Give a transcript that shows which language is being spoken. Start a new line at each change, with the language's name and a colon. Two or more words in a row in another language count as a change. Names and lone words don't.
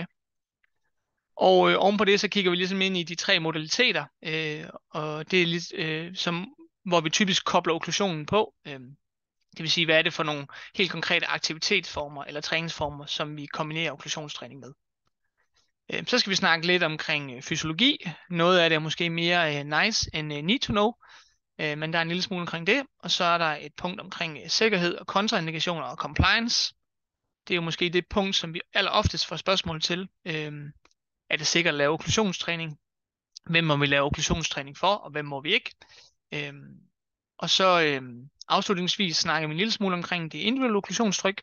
Danish: Og ovenpå det, så kigger vi ligesom ind i de 3 modaliteter, og det er hvor vi typisk kobler okklusionen på. Det vil sige, hvad er det for nogle helt konkrete aktivitetsformer eller træningsformer, som vi kombinerer okklusionstræning med. Så skal vi snakke lidt omkring fysiologi. Noget af det er måske mere
English: nice end need to know,
Danish: men der er en lille smule omkring det. Og så er der et punkt omkring sikkerhed og kontraindikationer og compliance. Det er jo måske det punkt, som vi alleroftest får spørgsmål til. Er det sikkert at lave okklusionstræning? Hvem må vi lave okklusionstræning for, og hvem må vi ikke? Og så afslutningsvis snakker vi en lille smule omkring det individuelle okklusionstryk.